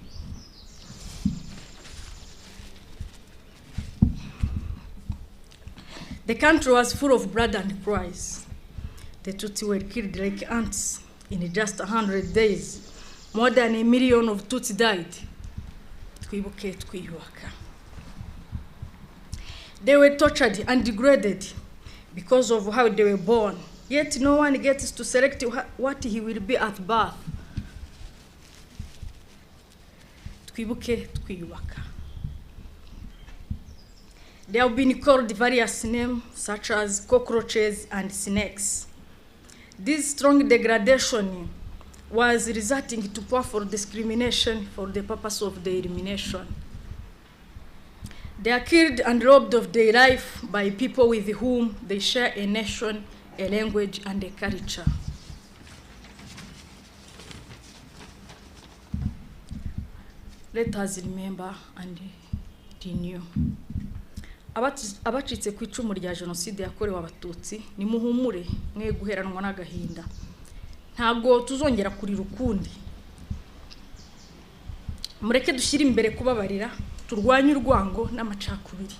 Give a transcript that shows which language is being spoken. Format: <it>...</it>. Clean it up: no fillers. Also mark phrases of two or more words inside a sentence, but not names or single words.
<en>The country was full of blood and cries. The Tutsi were killed like ants in just 100 days. More than 1 million of Tutsi died.</en> <rw>Twibuke, twiyubaka.</rw> <en>They were tortured and degraded because of how they were born. Yet no one gets to select what he will be at birth.</en> <rw>Twibuke, twiyubaka.</rw> <en>They have been called various names such as cockroaches and snakes. This strong degradation was resulting to powerful discrimination for the purpose of their elimination. They are killed and robbed of their life by people with whom they share a nation, a language, and a culture. Let us remember and renew.</en> <rw>Abacitse ku icumu rya Genocide yakorewe Abatutsi, nimuhumure mwe guheranwa n'agahinda. Ntabwo tuzongera kurira ukundi. Mureke dushyire imbere kubabarira, turwanye urwango n'amacakubiri.</rw>